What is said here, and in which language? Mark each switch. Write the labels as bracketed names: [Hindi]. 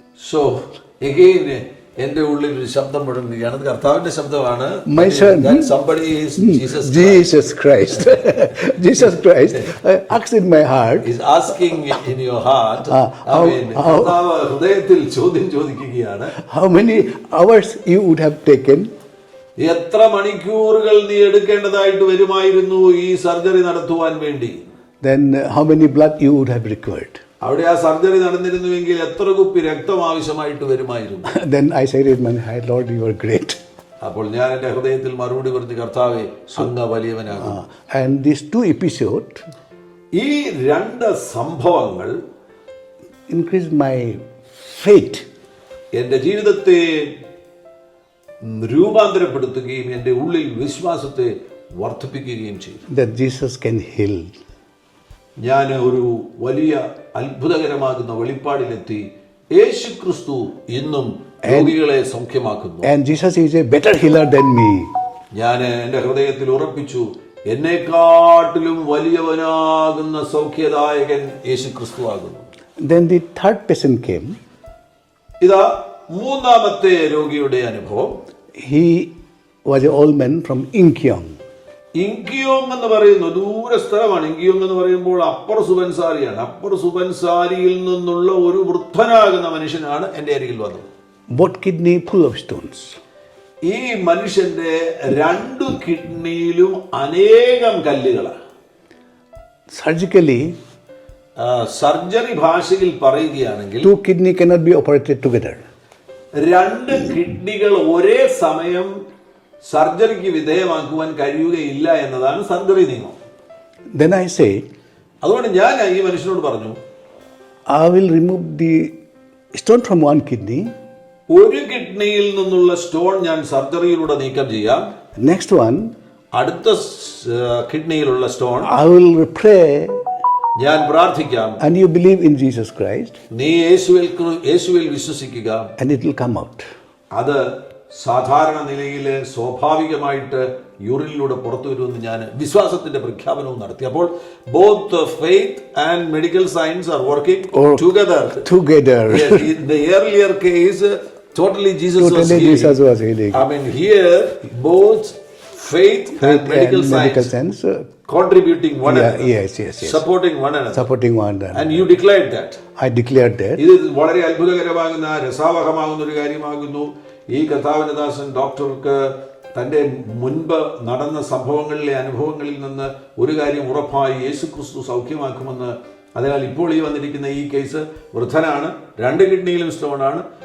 [English] So again [Malayalam] എൻ്റെ ഉള്ളിൽ ഒരു ശബ്ദം മുഴങ്ങുകയാണ്. അത് കർത്താവിന്റെ ശബ്ദമാണ്. [English] My son, that somebody is Jesus Christ. Jesus Christ asked in my heart. Is asking in your heart. [Malayalam] കർത്താവ് ഹൃദയത്തിൽ ചോദ്യം ചോദിക്കുകയാണ്. [English] How many hours you would have taken? [Malayalam] എത്ര മണിക്കൂറുകൾ നീ എടുക്കേണ്ടതായിട്ട് വരുമായിരുന്നു ഈ സർജറി നടത്തുവാൻ വേണ്ടി? [English] Then how many blood you would have required? [Malayalam] അവിടെ ആ സർജറി നടന്നിരുന്നുവെങ്കിൽ എത്ര കുപ്പി രക്തം ആവശ്യമായിട്ട് വരുമായിരുന്നു? [English] Then I said in my heart, Lord, you are great. [Malayalam] അപ്പോൾ ഞാൻ എൻ്റെ ഹൃദയത്തിൽ മറുപടി പറഞ്ഞു, കർത്താവേ, അങ്ങ് വലിയവനാകുന്നു. [English] And these two episodes, [Malayalam] ഈ രണ്ട് സംഭവങ്ങൾ [English] increased my faith. [Malayalam] എൻ്റെ ജീവിതത്തെ രൂപാന്തരപ്പെടുത്തുകയും എൻ്റെ ഉള്ളിൽ വിശ്വാസത്തെ വർദ്ധിപ്പിക്കുകയും ചെയ്തു. [English] that Jesus can heal. [Malayalam] ഞാൻ ഒരു വലിയ അത്ഭുതകരമാകുന്ന വെളിപ്പാടിലെത്തി. യേശു ക്രിസ്തു ഇന്നും രോഗികളെ സൗഖ്യമാക്കുന്നു. [English] And Jesus is a better healer than me. [Malayalam] ഞാൻ എൻ്റെ ഹൃദയത്തിൽ ഉറപ്പിച്ചു, എന്നെക്കാട്ടിലും വലിയവനാകുന്ന സൗഖ്യദായകൻ യേശു ക്രിസ്തു ആകുന്നു. [English] Then the third patient came. [Malayalam] ഇതാ മൂന്നാമത്തെ രോഗിയുടെ അനുഭവം. [English] He was an old man from Incheon. [Malayalam] ഇങ്കിയോങ് എന്ന് പറയുന്ന ദൂര സ്ഥലമാണ്. ഇങ്കിയോങ് എന്ന് പറയുമ്പോൾ അപ്പർ സുബൻസാരിയാണ്. അപ്പർ സുബൻസാരിയിൽ നിന്നുള്ള ഒരു വൃദ്ധനാകുന്ന മനുഷ്യനാണ് എൻ്റെ അരികിൽ വന്നത്. [English] Both kidney full of stones. [Malayalam] ഈ മനുഷ്യന്റെ 2 കിഡ്നിയിലും അനേകം കല്ലുകളാണ്. [English] Surgically, [Malayalam] സർജറി ഭാഷയിൽ പറയുകയാണെങ്കിൽ [English] 2 kidney cannot be operated together. [Malayalam] 2 കിഡ്നികൾ ഒരേ സമയം സർജറിക്ക് വിധേയമാക്കുവാൻ കഴിയുകയില്ല എന്നതാണ് സർജറി നിയമം. [English] Then I say, [Malayalam] അതുകൊണ്ട് ഞാൻ ഈ മനുഷ്യനോട് പറഞ്ഞു, [English] I will remove the stone from one kidney. [Malayalam] ഒരു കിഡ്നിയിൽ നിന്നുള്ള സ്റ്റോൺ ഞാൻ സർജറിയിലൂടെ നീക്കം ചെയ്യാം. [English] Next one, [Malayalam] അടുത്ത കിഡ്നിയിലുള്ള സ്റ്റോൺ [English] I will pray [Malayalam] ഞാൻ പ്രാർത്ഥിക്കാം. [English] and you believe in Jesus Christ [Malayalam] നീ യേശുവിൽ വിശ്വസിക്കുക, [English] and it will come out. [Malayalam] അത് സാധാരണ നിലയിൽ സ്വാഭാവികമായിട്ട് യൂറിനിലൂടെ പുറത്തു വരുമെന്ന് ഞാൻ വിശ്വാസത്തിന്റെ പ്രഖ്യാപനവും നടത്തി. [English] അപ്പോൾ both faith and medical science are working together. In the earlier case, totally Jesus was healing. I mean, here both faith and medical science contributing one another. Yes. Supporting one another. And you declared that. I declared that. [Malayalam] ഇത് വളരെ അത്ഭുതകരമാകുന്ന രസാവഹമാകുന്ന ഒരു കാര്യമാകുന്നു. ഈ കർത്താവിന്റെ ദാസൻ ഡോക്ടർക്ക് തൻ്റെ മുൻപ് നടന്ന സംഭവങ്ങളിലെ അനുഭവങ്ങളിൽ നിന്ന് ഒരു കാര്യം ഉറപ്പായി, യേശു ക്രിസ്തു സൗഖ്യമാക്കുമെന്ന്. അതിനാൽ ഇപ്പോൾ ഈ വന്നിരിക്കുന്ന ഈ കേസ് വൃദ്ധനാണ്, 2 കിഡ്നിയിലും സ്റ്റോണാണ്.